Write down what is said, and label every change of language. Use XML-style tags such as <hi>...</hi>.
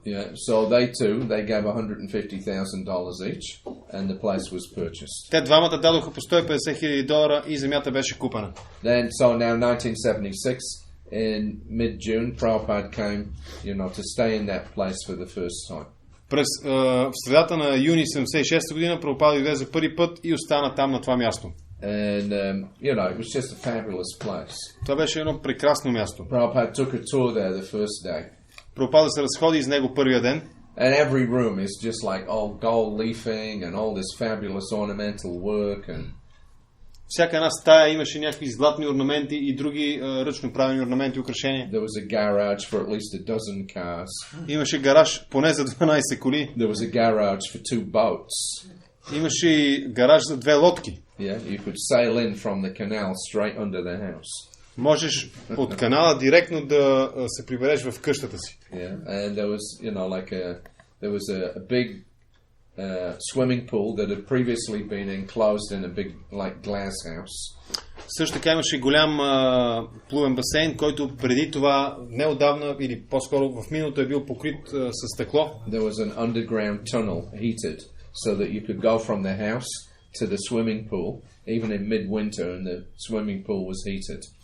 <en>Yeah, so they gave $150,000 each, and the place was purchased.</en> <bg>Те двамата дадоха по $150,000 и земята беше купена.</bg> <en>Then, so now 1976, in mid-June, Prabhupada came, to stay in that place for the first time.</en> <bg>В средата на юни 76 година Прабхупада дойде за първи път и остана там на това място.</bg> <en>And, it was just a fabulous place.</en> <bg>Това беше едно прекрасно място.</bg> <en>Prabhupada took a tour there the first day.</en> <bg>Прабхупада се разходи из него първия ден.</bg> <en>And every room is just like all gold leafing and all this fabulous ornamental work. And</en> <bg>всяка една стая имаше някакви златни орнаменти и други ръчно правени орнаменти и украшения.</bg> <en>There was a garage for at least a dozen cars.</en> <bg>Имаше гараж поне за 12 коли.</bg> <en>There was a garage for 2 boats.</en> <bg>Имаше и гараж за 2 лодки.</bg> <en>Yeah, you could sail in from the canal straight under the house.</en> <bg>Можеш от канала директно да се прибереш в къщата си.</bg> <en>Yeah, and there was, there was a big swimming pool that had previously been enclosed in a big, glass house.</en> <bg>Също така имаше голям плувен басейн, който преди това неотдавна или по-скоро в миналото е бил покрит с стъкло.</bg> <en>There was an underground tunnel heated so that you could go from the house to the swimming pool even in midwinter, and the swimming pool was heated.</en>